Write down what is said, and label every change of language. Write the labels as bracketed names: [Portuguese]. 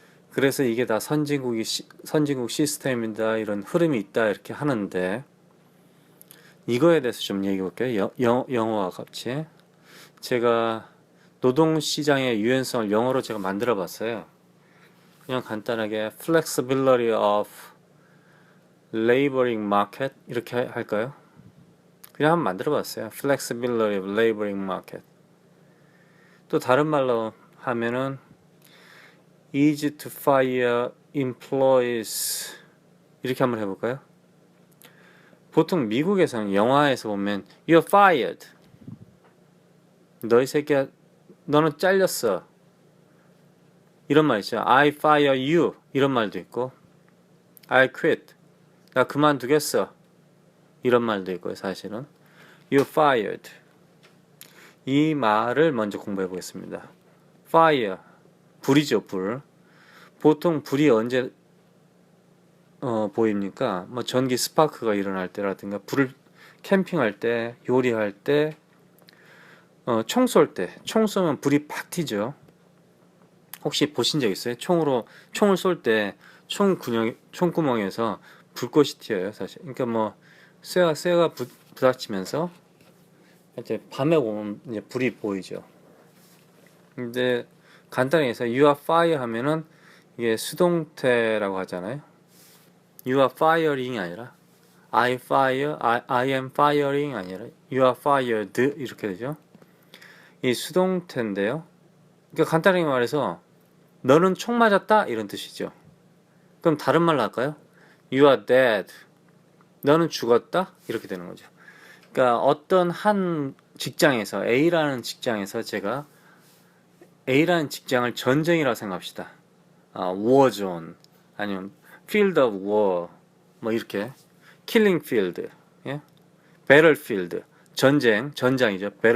[Korean] 그래서 이게 다 선진국 시스템이다, 이런 흐름이 있다 이렇게 하는데, 이거에 대해서 좀 얘기해 볼게요. 영어와 같이. 제가 노동시장의 유연성을 영어로 제가 만들어 봤어요. 그냥 간단하게 [English] flexibility of laboring market [Korean] 이렇게 할까요? 그냥 한번 만들어 봤어요. [English] flexibility of laboring market. [Korean] 또 다른 말로 하면은 [English] easy to fire employees [Korean] 이렇게 한번 해볼까요? 보통 미국에서는 영화에서 보면 [English] You're fired. [Korean] 너 이 새끼야, 너는 잘렸어. 이런 말 있죠. [English] I fire you. [Korean] 이런 말도 있고 [English] I quit. [Korean] 나 그만두겠어. 이런 말도 있고요. 사실은 [English] You're fired. [Korean] 이 말을 먼저 공부해 보겠습니다. Fire. 불이죠, 불. 보통 불이 언제 보입니까? 뭐 전기 스파크가 일어날 때라든가, 불을 캠핑할 때, 요리할 때, 총 쏠 때, 총 쏘면 불이 팍 튀죠. 혹시 보신 적 있어요? 총을 쏠 때 총구멍에서 불꽃이 튀어요, 사실. 그러니까 뭐 쇠가 부닥치면서 이제 밤에 보면 이제 불이 보이죠. 근데 간단히 해서 [English] you are fire [Korean] 하면은 이게 수동태라고 하잖아요. [English] You are firing [Korean] 이 아니라 [English] I am firing [Korean] 아니라 [English] You are fired [Korean] 이렇게 되죠. 이 수동태인데요. 그러니까 간단하게 말해서 너는 총 맞았다 이런 뜻이죠. 그럼 다른 말로 할까요? [English] You are dead. [Korean] 너는 죽었다 이렇게 되는 거죠. 그러니까 어떤 한 직장에서 A라는 직장에서 제가 A라는 직장을 전쟁이라고 생각합시다. [English] war zone [Korean] 아니면 [English] field of war [Korean] 뭐 이렇게 [English] killing field, [Korean] 예? battlefield 전장이죠.